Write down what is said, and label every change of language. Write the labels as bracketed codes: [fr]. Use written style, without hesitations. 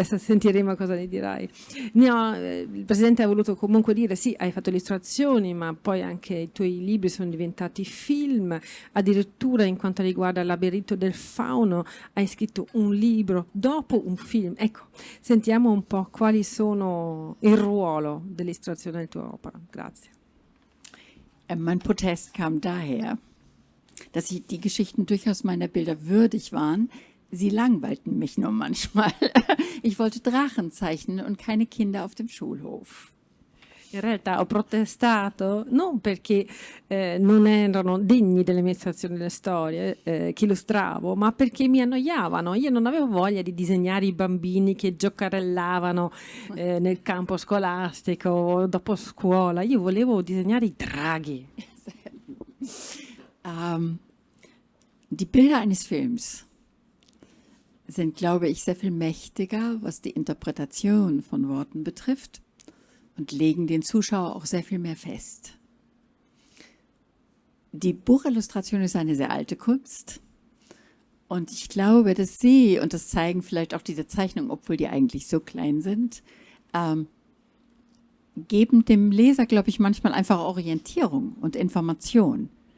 [it] Adesso sentiremo cosa ne dirai. Il Presidente ha voluto comunque dire sì, hai fatto illustrazioni, ma poi anche i tuoi libri sono diventati film, addirittura in quanto riguarda il labirinto del fauno hai scritto un libro dopo un film. Ecco, sentiamo un po' quali sono il ruolo dell'illustrazione nella tua opera. Grazie. [de] Mein Protest kam daher, dass die Geschichten durchaus meiner Bilder würdig waren. Sie langweilten mich nur manchmal. Ich wollte Drachen zeichnen und keine Kinder auf dem Schulhof. [it] In realtà ho protestato non perché non erano degni delle mie illustrazioni delle storie che illustravo, ma perché mi annoiavano. Io non avevo voglia di disegnare i bambini che giocarellavano nel campo scolastico o dopo scuola. Io volevo disegnare i draghi. [de] Die Bilder eines Films sind, glaube ich, sehr viel mächtiger, was die Interpretation von Worten betrifft, und legen den Zuschauer auch sehr viel mehr fest. Die Buchillustration ist eine sehr alte Kunst, und ich glaube, dass sie, und das zeigen vielleicht auch diese Zeichnungen, obwohl die eigentlich so klein sind, geben dem Leser, glaube ich, manchmal einfach Orientierung und Information.